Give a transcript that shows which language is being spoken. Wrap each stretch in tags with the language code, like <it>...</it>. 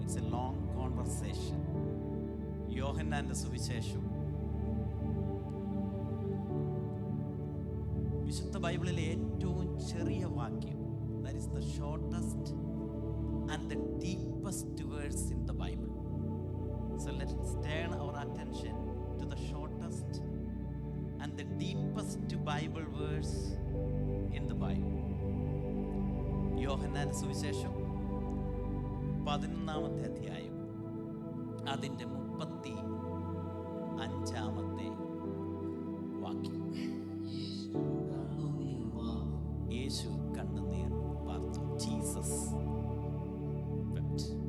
<en>It's a long conversation.</en> <ml>യോഹന്നാന്റെ സുവിശേഷം വിശുദ്ധ ബൈബിളിലെ ഏറ്റവും ചെറിയ വാക്യം.</ml> <en>That is the shortest and the deepest words in the Bible. So let's turn our attention to the shortest and the deepest Bible verse in the Bible.</en> <ml>യോഹന്നാന്റെ സുവിശേഷം 11-ാമത്തെ അധ്യായം അതിൻ്റെ 35-ാമത്തെ വാക്യം. യേശു കണ്ണുനീർ വാർത്തു.</ml> <en>Jesus wept.</en>